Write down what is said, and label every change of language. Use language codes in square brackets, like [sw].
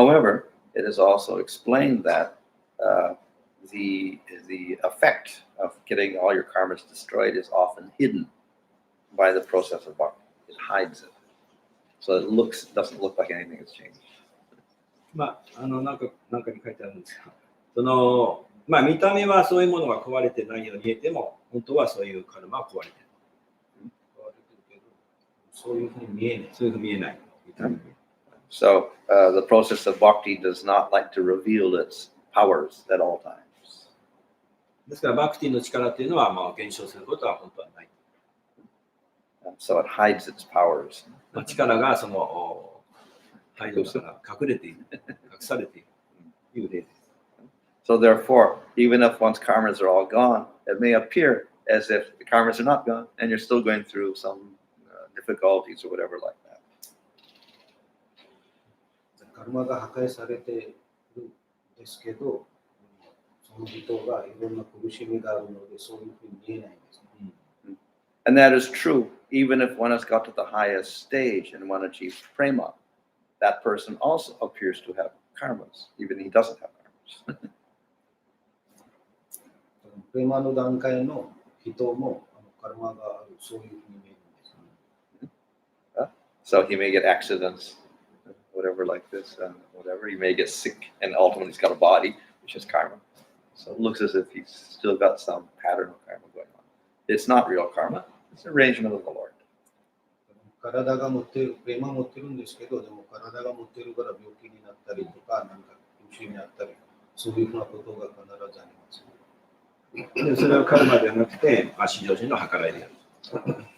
[en] However, it is also explained that the effect of getting all your karmas destroyed is often hidden by the process of bhakti. It hides it. So it doesn't look like anything has changed. [ja] なんかに書いてあるんですが、その見た目はそういうものが壊れてないように見えても、本当はそういうカルマは壊れてる。そういうふうに見えない。そういうふうに見えない。 [en] So the process of bhakti does not like to reveal its powers at all times. [ja] ですからバクティの力というのは減少することは本当はない。 [en] So it hides its powers. [ja] 力がその背後から隠れている、隠されているという例です。 [en] So therefore, even if one's karmas are all gone, it may appear as if the karmas are not gone, and you're still going through some difficulties or whatever like that. [ja] カルマが破壊されているんですけど、その人がいろんな苦しみがあるので、そういうふうに見えないんですね。 [en] And that is true, even if one has got to the highest stage and one achieves prema, that person also appears to have karmas, even if he doesn't have karmas. [ja] プレマの段階の人もカルマがある、そういうふうに見えるんですね。 [en] So he may get accidents, whatever like this, whatever. He may get sick, and ultimately he's got a body, which is karma. So it looks as if he's still got some pattern of karma going on. It's not real karma. It's an arrangement of the Lord. [ja] 体が持ってる、プレマ持ってるんですけど、でも体が持ってるから病気になったりとか、なんか苦しみになったり、そういうふうなことが必ずあります。でそれはカルマではなくて、至上人の計らいである。